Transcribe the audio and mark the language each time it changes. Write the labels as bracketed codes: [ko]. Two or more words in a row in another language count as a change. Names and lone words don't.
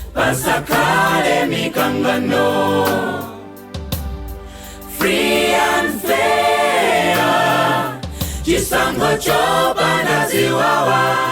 [ny] pasakale mikangano. [en] Free and fair, [ny] chisango chopanda ziwawa.